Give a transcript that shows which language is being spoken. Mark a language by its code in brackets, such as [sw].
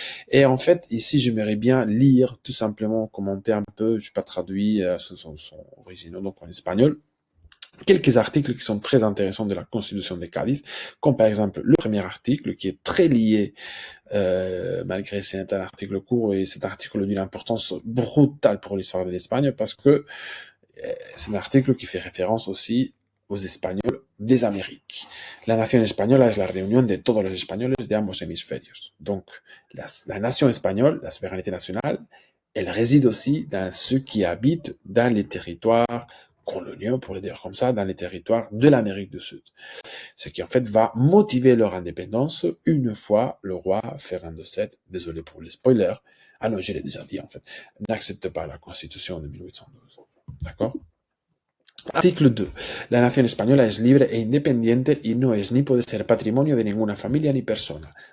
[fr] Et en fait, ici, j'aimerais bien lire, tout simplement, commenter un peu, je n'ai pas traduit, son originaux, donc en espagnol, quelques articles qui sont très intéressants de la Constitution de Cádiz, comme par exemple le premier article qui est très lié, malgré c'est un article court et cet article d'une importance brutale pour l'histoire de l'Espagne parce que c'est un article qui fait référence aussi aux Espagnols des Amériques. [es] La nación española es la reunión de todos los españoles de ambos hemisférios. [fr] Donc, la nation espagnole, la souveraineté nationale, elle réside aussi dans ceux qui habitent dans les territoires coloniaux, pour le dire comme ça, dans les territoires de l'Amérique du Sud. Ce qui, en fait, va motiver leur indépendance une fois le roi Fernando VII, désolé pour les spoilers, ah non, je l'ai déjà dit, en fait, n'accepte pas la Constitution de 1812. D'accord? [es] Artículo 2. La nación española es libre e independiente y no es ni puede ser patrimonio de ninguna familia ni persona.